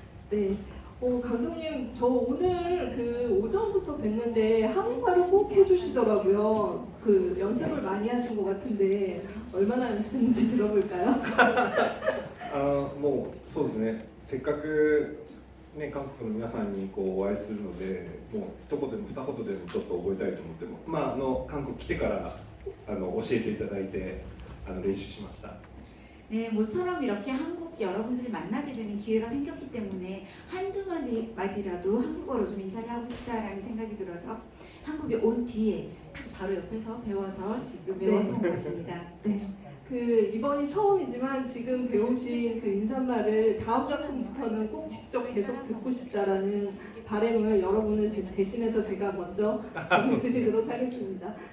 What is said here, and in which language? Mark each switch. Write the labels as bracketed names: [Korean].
[Korean] 네, 감독님 저 오늘 그 오전부터 뵀는데 한국말을 꼭 해주시더라고요. 그 연습을 많이 하신 것 같은데 얼마나 연습했는지 들어볼까요? [Japanese] もうそうですね。せっかくね韓国の皆さんにこうお会いするので、もう一言でも二言でもちょっと覚えたいと思っても、韓国来てから教えていただいて練習しました。 [Korean] 네, 모처럼 이렇게 한국 여러분들을 만나게 되는 기회가 생겼기 때문에 한두 마디라도 한국어로 좀 인사를 하고 싶다라는 생각이 들어서 한국에 온 뒤에 바로 옆에서 배워서 지금 외워서 온 것입니다. 네. 그 이번이 처음이지만 지금 배우신 그 인사말을 다음 작품부터는 꼭 직접 계속 듣고 싶다라는 바람을 여러분을 대신해서 제가 먼저 전해드리도록 하겠습니다.